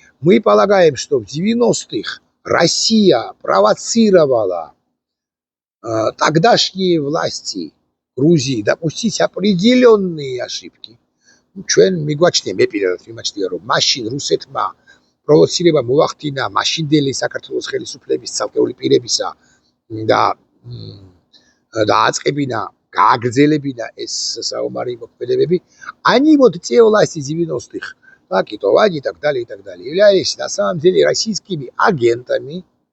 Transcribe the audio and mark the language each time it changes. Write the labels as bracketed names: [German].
[Russian] Мы полагаем, что в 90-х Россия провоцировала тогдашние власти Грузии допустить определенные ошибки. [Georgian] ჩვენ მიგვაჩნია, მე პირადად მიმაჩნია, რომ მაშინ რუსეთმა პროვოცირება მოახდინა მაშინდელი საქართველოს ხელისუფლების ცალკეული პირებისა და დააწყებინა, გააგრძელებინა ეს საომარი მოქმედებები. [Russian] Они вот те власти 90-х, так и Товани и так далее, являлись на самом деле российскими агентами.